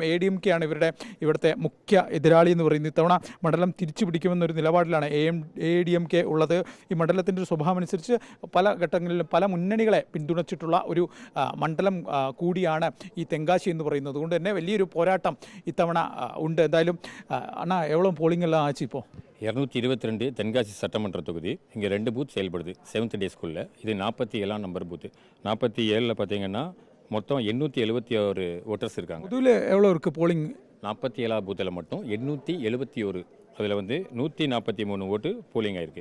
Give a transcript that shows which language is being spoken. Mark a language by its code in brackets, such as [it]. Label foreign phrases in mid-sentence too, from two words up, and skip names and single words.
[ml] ADMK ആണ് ഇവിടുത്തെ മുഖ്യ എതിരാളി എന്ന് പറയുന്നത്. ഇത്തവണ മണ്ഡലം തിരിച്ചു പിടിക്കുമെന്നൊരു നിലപാടിലാണ് ADMK ഉള്ളത്. ഈ മണ്ഡലത്തിൻ്റെ ഒരു സ്വഭാവം അനുസരിച്ച് പല ഘട്ടങ്ങളിലും പല മുന്നണികളെ പിന്തുണച്ചിട്ടുള്ള ഒരു മണ്ഡലം കൂടിയാണ് ഈ തെങ്കാശി എന്ന് പറയുന്നത്. അതുകൊണ്ട് തന്നെ വലിയൊരു പോരാട്ടം ഇത്തവണ ഉണ്ട്. [ta] എന്തായാലും அண்ணா எவ்வளோ போலிங் எல்லாம் ஆச்சு இப்போ? 222 தென்காசி சட்டமன்ற தொகுதி. இங்கே 2 பூத் செயல்படுது 7th [en] day school. [ta] இது 47ஆம் நம்பர் பூத்து. 47ல் பார்த்தீங்கன்னா மொத்தம் 871 ஓட்டர்ஸ் இருக்காங்க. இதில் எவ்வளோ இருக்குது போலிங்? 47ஆம் பூத்தில் மட்டும் 871. அதில் வந்து 143 ஓட்டு போலிங் ஆகிருக்கு.